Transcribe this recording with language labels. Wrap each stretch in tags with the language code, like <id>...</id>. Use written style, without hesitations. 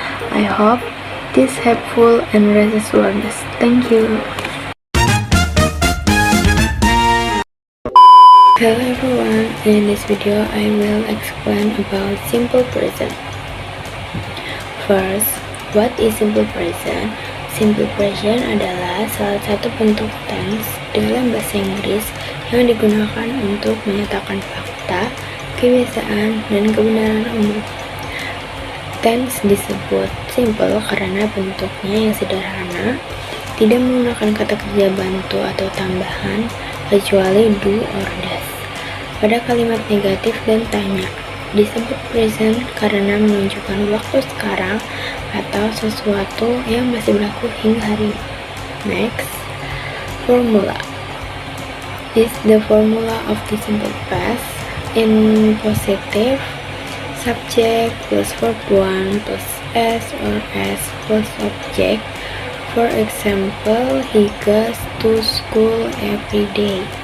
<en>I hope this helpful and raises awareness. Thank you. Hello everyone, in this video I will explain about simple present. First, what is simple present?</en> <id>Simple present adalah salah satu bentuk tense dalam bahasa Inggris yang digunakan untuk menyatakan fakta, kebiasaan, dan kebenaran umum. Tense disebut simple karena bentuknya yang sederhana, tidak menggunakan kata kerja bantu atau tambahan, kecuali</id> <en>do or does.</en> <id>Pada kalimat negatif dan tanya, disebut present karena menunjukkan waktu sekarang atau sesuatu yang masih berlaku hingga hari ini.</id> <en>Next, formula is the formula of the simple past. In positive, subject plus verb 1 plus s or s plus object. For example, he goes to school every day.</en>